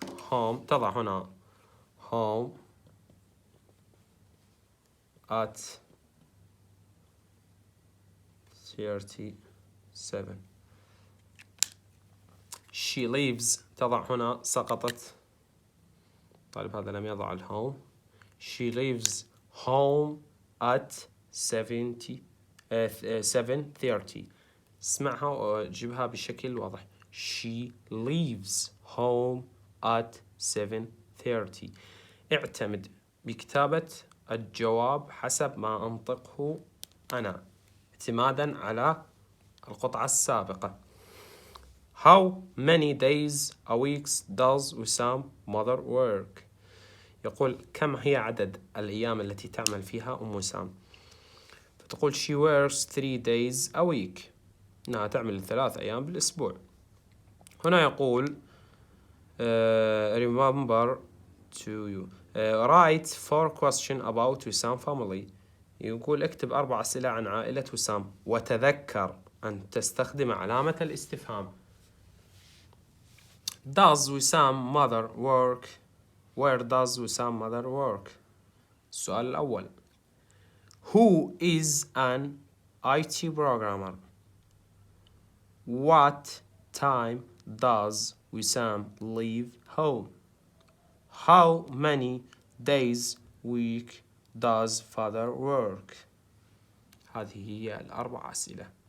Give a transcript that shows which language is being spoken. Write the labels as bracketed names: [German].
[English] home [Arabic] تضع هنا [English] home at 37. she lives [Arabic] تضع هنا سقطت. طالب هذا لم يضع الهوم. [English] she lives home at 7:30. [Arabic] اسمعها وجيبها بشكل واضح. [English] she leaves home at 7:30. [Arabic] اعتمد بكتابة الجواب حسب ما أنطقه أنا اعتمادا على القطعة السابقة. [English] How many days a week does وسام mother work؟ [Arabic] يقول كم هي عدد الأيام التي تعمل فيها أم وسام؟ فتقول [English] she works 3 days a week. [Arabic] إنها تعمل 3 أيام بالأسبوع. هنا يقول [English] remember to write 4 questions about وسام family. [Arabic] يقول اكتب 4 أسئلة عن عائلة وسام وتذكر أن تستخدم علامة الاستفهام. [English] Does وسام mother work؟ Where does وسام mother work؟ [Arabic] السؤال الأول. [English] Who is an IT programmer؟ What time does وسام leave home؟ How many days week does father work؟ [Arabic] هذه هي ال4 أسئلة.